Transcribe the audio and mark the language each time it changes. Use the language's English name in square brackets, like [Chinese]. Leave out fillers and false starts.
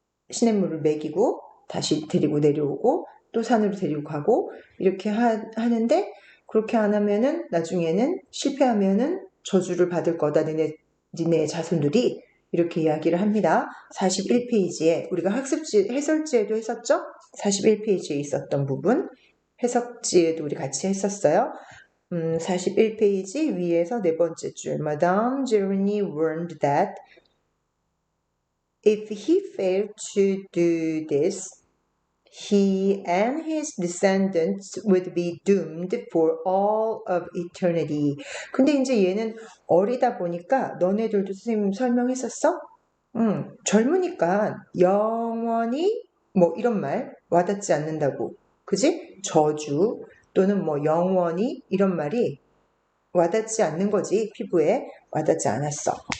[Korean] 시냇물을 먹이고 다시 데리고 내려오고 또 산으로 데리고 가고 이렇게 하는데 그렇게 안 하면은 나중에는 실패하면은 저주를 받을 거다 니네 자손들이 이렇게 이야기를 합니다. 41페이지에 우리가 해설지에도 했었죠? 41페이지에 있었던 부분 해석지에도 우리 같이 했었어요. 41페이지 위에서 네 번째 줄 [English] Madame Gironny warned that if he failed to do this, he and his descendants would be doomed for all of eternity. [Korean] 근데 이제 얘는 어리다 보니까 너네들도 선생님 설명했었어? 젊으니까 영원히 뭐 이런 말 와닿지 않는다고. 그지? 저주 또는 뭐 영원히 이런 말이 와닿지 않는 거지 피부에. 와닿지 않았어.